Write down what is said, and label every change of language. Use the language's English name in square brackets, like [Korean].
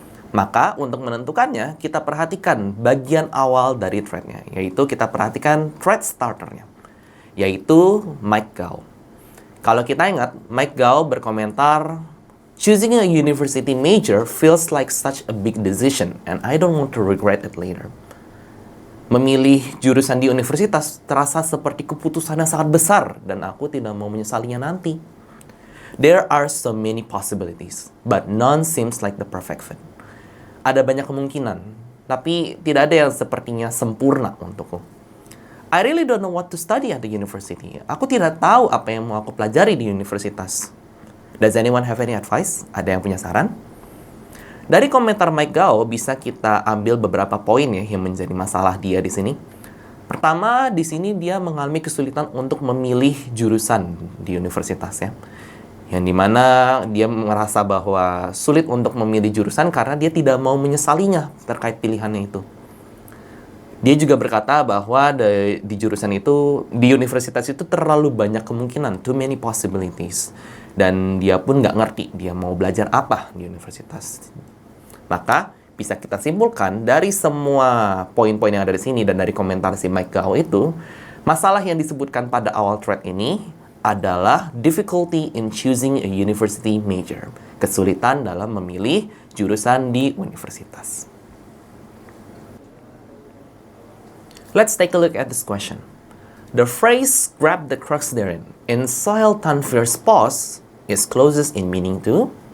[Indonesian] Maka untuk menentukannya, kita perhatikan bagian awal dari threadnya, yaitu kita perhatikan thread starternya, yaitu Mike Gao. Kalau kita ingat, Mike Gao berkomentar, [English] "Choosing a university major feels like such a big decision, and I don't want to regret it later." [Indonesian] Memilih jurusan di universitas terasa seperti keputusan yang sangat besar, dan aku tidak mau menyesalinya nanti. [English] There are so many possibilities, but none seems like the perfect fit. [Indonesian] Ada banyak kemungkinan, tapi tidak ada yang sepertinya sempurna untukku. [English] I really don't know what to study at the university. [Indonesian] Aku tidak tahu apa yang mau aku pelajari di universitas. [English] Does anyone have any advice? [Indonesian] Ada yang punya saran? Dari komentar Mike Gao bisa kita ambil beberapa poin ya yang menjadi masalah dia di sini. Pertama, di sini dia mengalami kesulitan untuk memilih jurusan di universitasnya. Yang dimana dia merasa bahwa sulit untuk memilih jurusan karena dia tidak mau menyesalinya terkait pilihannya itu. Dia juga berkata bahwa di jurusan itu, di universitas itu terlalu banyak kemungkinan, [English] too many possibilities. [Indonesian] Dan dia pun nggak ngerti dia mau belajar apa di universitas. Maka bisa kita simpulkan dari semua poin-poin yang ada di sini dan dari komentar si Mike Gao itu, masalah yang disebutkan pada awal thread ini adalah [English] difficulty in choosing a university major. [Indonesian] Kesulitan dalam memilih jurusan di universitas. [English] Let's take a look at this question. The phrase "grab the crux therein" in Sohail Tanvir's post is closest in meaning to.